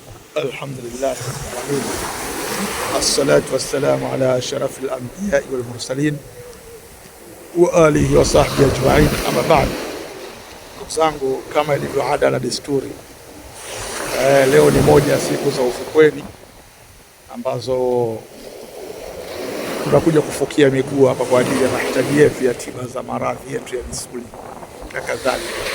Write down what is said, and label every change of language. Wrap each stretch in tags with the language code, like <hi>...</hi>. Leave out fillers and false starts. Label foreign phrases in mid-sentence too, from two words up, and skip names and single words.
<ar>الحمد لله رب العالمين. والصلاة والسلام على أشرف الأنبياء والمرسلين وعلى آله وصحبه أجمعين. أما بعد,</ar> <sw>ndugu zangu, kama ilivyo ada na desturi, leo ni moja ya siku za ufukweni ambazo tunakuja kufukia miguu hapa kwa ajili ya mahitaji yetu ya tiba za maradhi yetu ya misuli na kadhalika.</sw>